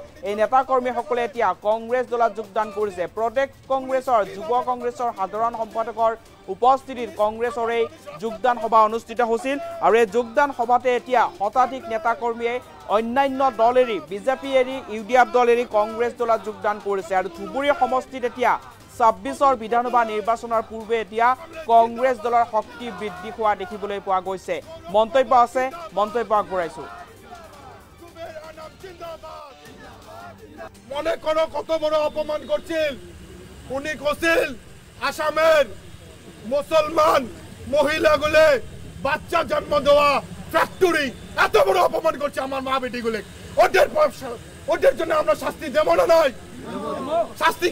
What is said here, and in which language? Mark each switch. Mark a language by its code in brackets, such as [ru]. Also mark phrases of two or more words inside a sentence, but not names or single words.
[as] এই নেতা কৰ্মীসকলে এতিয়া কংগ্ৰেছ দলত যোগদান কৰিছে প্ৰদেশ কংগ্ৰেছৰ যুৱ কংগ্ৰেছৰ সাধাৰণ সম্পাদকৰ উপস্থিতিত কংগ্ৰেছৰ এই যোগদান সভা অনুষ্ঠিত হৈছিল আৰু এই যোগদান সভাতে এতিয়া শতাধিক নেতা কৰ্মীয়ে অন্যান্য দল এৰি বিজেপি এৰি ইউডিএফ দল এৰি কংগ্ৰেছ দলত যোগদান কৰিছে আৰু ধুবুৰী সমষ্টিত এতিয়া 26 বিধানসভা নিৰ্বাচনৰ পূৰ্বে এতিয়া কংগ্ৰেছ দলৰ শক্তি বৃদ্ধি হোৱা দেখিবলৈ পোৱা গৈছে মন্তব্য আছে মন্তব্য আগবঢ়াইছো [bn] মনে কোনো কত বড় অপমান করছিল উনি কছিল আসামের মুসলমান মহিলাগুলো বাচ্চা জন্ম দেওয়া ফ্যাক্টরি এত বড় অপমান করছে আমার মা বেটিগুলো ওদের জন্য আমরা শাস্তি দেব না নয় শাস্তি